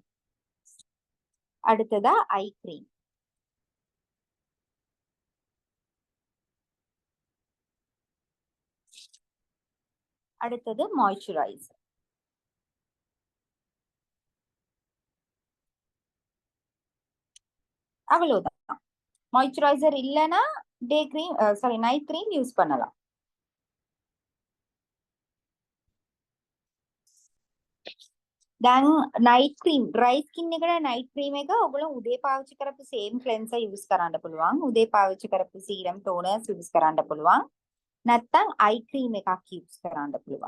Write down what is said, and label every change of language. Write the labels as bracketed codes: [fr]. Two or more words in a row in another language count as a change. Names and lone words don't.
[ta] அடுத்ததா [en] eye cream. [ta] அடுத்தது மாய்ஸ்சரைசர். அவ்வளவுதான். மாய்ஸ்சரைசர் இல்லனா [en] day cream, sorry night cream use [ta] பண்ணலாம். [si] දැන් [en] night cream dry skin [si] එකට [en] night cream [si] එක ඔයගොල්ලෝ උදේ පාවිච්චි කරපු [en] same cleanser use [si] කරන්න පුළුවන්. උදේ පාවිච්චි කරපු [en] serum toners use [si] කරන්න පුළුවන්. නැත්තම් [en] eye cream [si] එකක් යූස් කරන්න පුළුවන්.